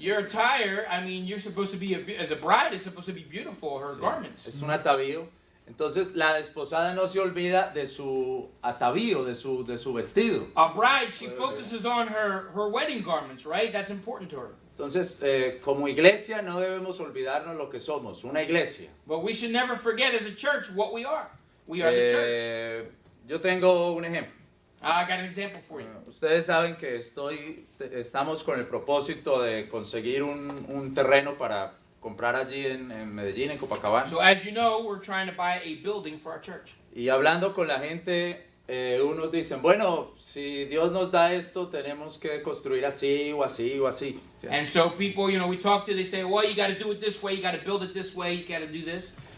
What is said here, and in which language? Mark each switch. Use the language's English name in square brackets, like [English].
[English] your attire, I mean, you're supposed to be, the bride is supposed to be beautiful, her garments. [Spanish] Es un atavío. Entonces la desposada no se olvida de su atavío, de su vestido. [English] A bride, she focuses on her wedding garments, right? That's important to her. [Spanish] Entonces, como iglesia no debemos olvidarnos lo que somos, una iglesia. [English] But we should never forget as a church what we are. We are the church. [Spanish] Yo tengo un ejemplo. [English] I got an example for you. [Spanish] Ustedes saben que estamos con el propósito de conseguir un terreno para comprar allí en Medellín, en Copacabana. [English] So as you know, we're trying to buy a building for our church. [Spanish] Y hablando con la gente, unos dicen, bueno, si Dios nos da esto, tenemos que construir así o así o así. ¿Sí? [English] And so people, you know, we talk to, they say, well, you got to do it this way, you got to build it this way, you got to do this.